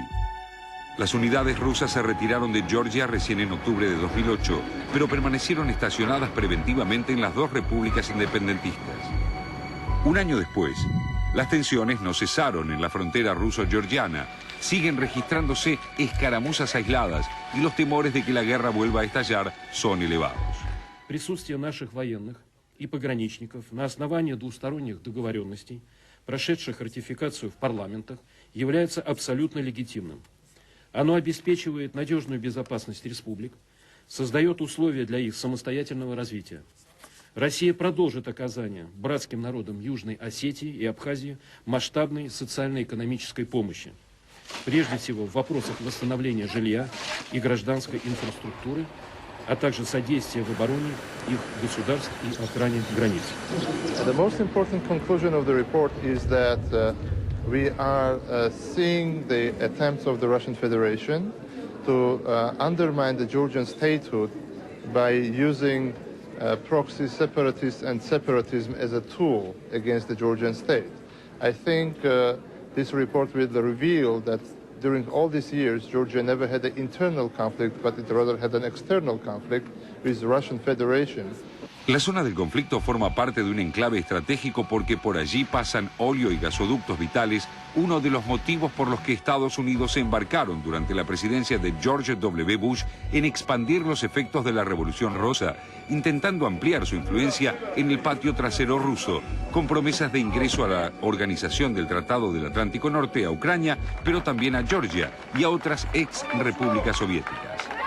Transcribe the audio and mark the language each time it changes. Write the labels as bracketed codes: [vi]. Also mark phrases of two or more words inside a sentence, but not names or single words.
[es] Las unidades rusas se retiraron de Georgia recién en octubre de 2008, pero permanecieron estacionadas preventivamente en las dos repúblicas independentistas. Un año después, las tensiones no cesaron en la frontera ruso-georgiana. Siguen registrándose escaramuzas aisladas y los temores de que la guerra vuelva a estallar son elevados. [ru] Присутствие наших военных и пограничников на основании двусторонних договоренностей, прошедших ратификацию в парламентах, является абсолютно легитимным. Оно обеспечивает надежную безопасность республик, создает условия для их самостоятельного развития. Россия продолжит оказание братским народам Южной Осетии и Абхазии масштабной социально-экономической помощи, прежде всего в вопросах восстановления жилья и гражданской инфраструктуры, а также содействия в обороне их государств и охране границ. [en] The most important conclusion of the report is that we are seeing the attempts of the Russian Federation to undermine the Georgian statehood by using proxy separatists and separatism as a tool against the Georgian state. I think this report will reveal that during all these years, Georgia never had an internal conflict, but it rather had an external conflict with the Russian Federation. [es] La zona del conflicto forma parte de un enclave estratégico porque por allí pasan óleo y gasoductos vitales, uno de los motivos por los que Estados Unidos se embarcaron durante la presidencia de George W. Bush en expandir los efectos de la Revolución Rosa, intentando ampliar su influencia en el patio trasero ruso, con promesas de ingreso a la Organización del Tratado del Atlántico Norte, a Ucrania, pero también a Georgia y a otras ex repúblicas soviéticas.